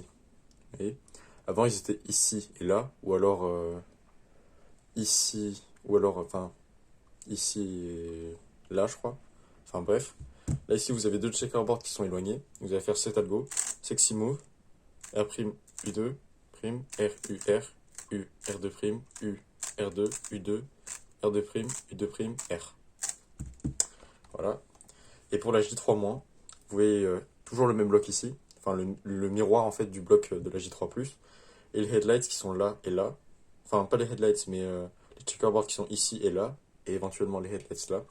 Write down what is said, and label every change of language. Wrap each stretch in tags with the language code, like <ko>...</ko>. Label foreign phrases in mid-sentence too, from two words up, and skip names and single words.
<fr>Vous voyez ? Avant, ils étaient ici et là, ou alors ici, ou alors, enfin, ici et là, je crois. Enfin bref. Là, ici, vous avez 2 checkerboards qui sont éloignés. Vous allez faire cet algo.</fr> <en>Sexy move. R',</en> <fr>U2, prime, R, U, R, U, R2', U, R2, U2, R2', U2', R. Voilà. Et pour la J3-, vous voyez toujours le même bloc ici. Enfin, le miroir, en fait, du bloc de la J3+. Et les headlights qui sont là et là. Enfin, pas les headlights, mais les checkerboards qui sont ici et là. Et éventuellement les headlights là.</fr>